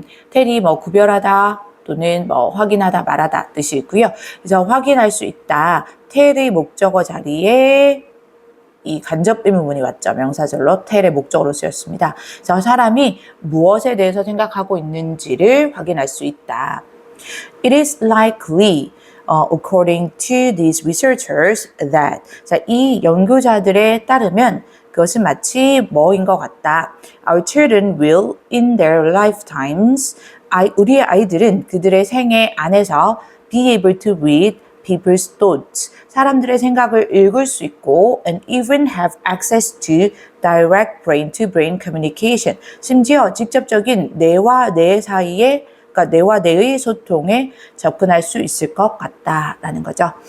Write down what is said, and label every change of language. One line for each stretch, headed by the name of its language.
Korean: tell이 뭐 구별하다 또는 뭐 확인하다 말하다 뜻이 있고요. 그래서 확인할 수 있다. tell의 목적어 자리에 이 간접 의문문이 왔죠. 명사절로 tell의 목적어로 쓰였습니다. 그래서 사람이 무엇에 대해서 생각하고 있는지를 확인할 수 있다.
English: It is likely, according to these researchers, that.
Korean: 자, 이 연구자들에 따르면 그것은 마치 뭐인 것 같다.
English: Our children will, in their lifetimes,
Korean: 우리의 아이들은 그들의 생애 안에서
English: be able to read people's thoughts,
Korean: 사람들의 생각을 읽을 수 있고
English: and even have access to direct brain-to-brain communication,
Korean: 심지어 직접적인 뇌와 뇌 사이에 그러니까 뇌와 뇌의 소통에 접근할 수 있을 것 같다라는 거죠.